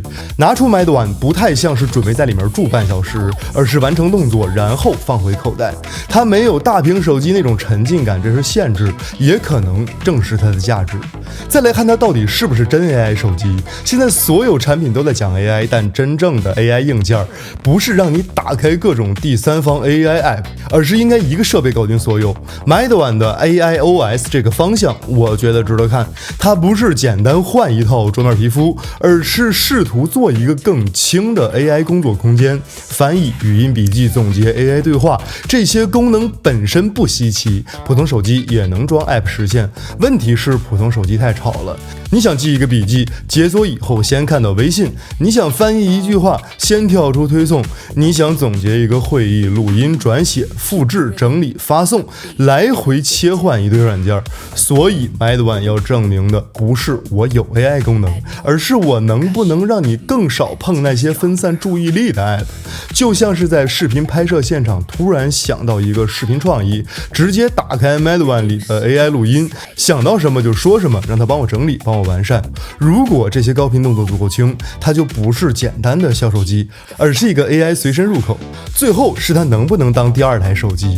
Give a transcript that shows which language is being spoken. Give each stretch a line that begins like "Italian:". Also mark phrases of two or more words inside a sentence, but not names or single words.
Chinese: 拿出 Mate One 不太像是準備在裡面住半小時，而是完成動作然後放回口袋。它沒有大屏手機那種沉浸感，這是限制，也可能正是它的價值。再來看它到底是不是真 AI 手机。现在所有产品都在講 AI， 但真正的 AI 硬件不是讓你打開各種第三方
English: AI app，
Chinese: 而是應該一個設備搞定所有。Mate One 的 AIOS 這個方向我覺得值得看，它不是簡單換一套桌面皮膚，而是試圖做一個更輕的 AI 工作空間，翻譯、語音筆記、總結、AI 對話，這些功能本身不稀奇，普通手機也能裝 app 實現。問題是普通手機太吵了，你想記一個筆記，解鎖以後先看到微信；你想翻譯一句話，先跳出推送；你想總結一個會議，錄音、轉寫、複製、整理、發送，來回切換一堆軟件。所以 Mate One 要證明的不是我有 AI 功能，而是我能不能讓你更少碰那些分散注意力的 app。就像是在视頻拍攝現场突然想到一個視頻創意，直接打開 Mate One 裡的 AI 錄音，想到什麼就說什麼，讓它幫我整理，幫我完善。如果這些高頻動作足夠輕，它就不是簡單的小手機，而是一個 AI 隨身入口。最後是它能不能當第二台手機。